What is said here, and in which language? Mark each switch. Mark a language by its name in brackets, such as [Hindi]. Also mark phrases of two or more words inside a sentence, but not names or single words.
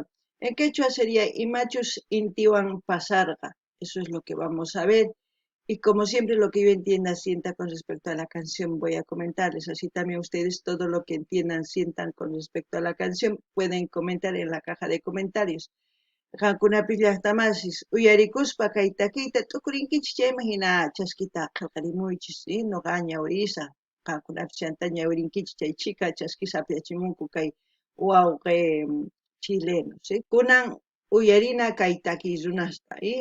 [Spanish] En quechua sería Imachus Intiwan Pasarga. Eso es lo que vamos a ver. Y como siempre, lo que yo entienda, sienta con respecto a la canción, voy a comentarles. Así también ustedes todo lo que entiendan, sientan con respecto a la canción, pueden comentar en la caja de comentarios. [Quechua] Qankunapis llaqtamasis uyarikuspa kay takiyta t'ukurinkichis chaymahina chaskita qillqarimuychis noqa ñawirisa qankunapis chanta ñawirinkichis chay chika chaskisa apiachimunku kay wawqi chileno, kunan uyarina kay takiy runasta.